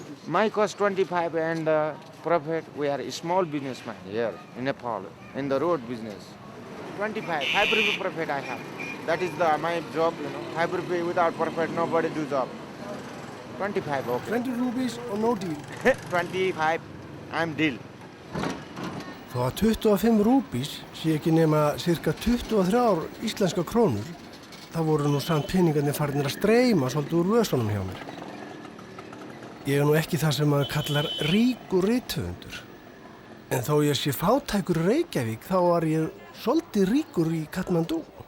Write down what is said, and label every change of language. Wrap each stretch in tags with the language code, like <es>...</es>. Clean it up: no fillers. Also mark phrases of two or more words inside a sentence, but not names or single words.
<en>My cost 25 and profit, we are a small businessman here in Nepal, in the road business. 25, 5 rupee profit I have. That is my job, 5 rupee without profit, nobody do job. 25, okay. 20 rupees or no deal. 25, I'm deal.</en> <is>Þó að 25 rúpís sé ekki nema cirka 23 íslenska krónur, það voru nú samt peningarnir farnir að streyma svolítið úr vösunum hjá mér. Ég nú ekki það sem maður kallar ríkur rithöfundur. En þó ég sé fátækur í Reykjavík, þá var ég svolítið ríkur í Katmandú.</is>